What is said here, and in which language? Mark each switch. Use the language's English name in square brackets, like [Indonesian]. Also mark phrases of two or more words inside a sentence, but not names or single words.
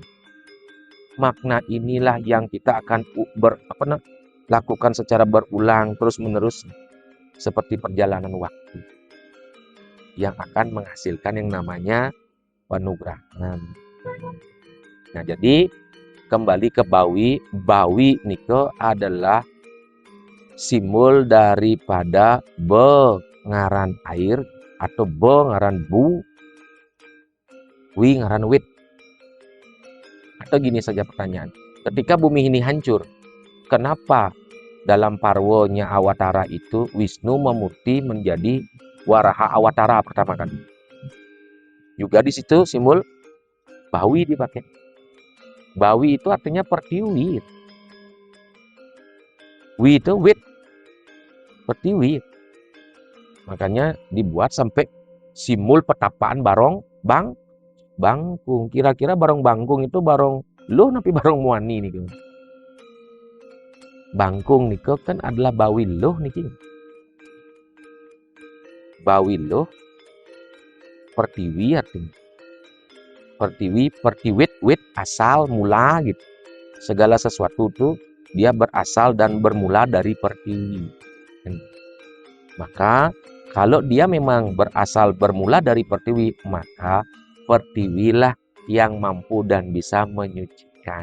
[Indonesian] Makna inilah yang kita akan lakukan secara berulang terus-menerus seperti perjalanan waktu. Yang akan menghasilkan yang namanya panugrahan. Nah, jadi kembali ke bawi. Bawi niko adalah simbol daripada bengaran air atau [Balinese] be ngaran bu, wi ngaran wit. [Indonesian] Atau gini saja pertanyaan, ketika bumi ini hancur, kenapa dalam parwonya Awatara itu Wisnu Memurti menjadi Waraha Awatara pertama kali? Juga di situ simbol Bawi dipakai. Bawi itu artinya pertiwi. Wi itu wit, pertiwi. Makanya dibuat sampai simbol petapaan barong bangkung. Kira-kira barong bangkung itu barong [Balinese] loh napi barong muani nih. [Indonesian] Bangkung nih kan adalah bawi loh nih. [Balinese] Bawi loh [Indonesian] pertiwi artinya. Pertiwit, wit asal mula gitu. Segala sesuatu tuh dia berasal dan bermula dari pertiwi. Maka kalau dia memang berasal bermula dari pertiwi, maka pertiwilah yang mampu dan bisa menyucikan.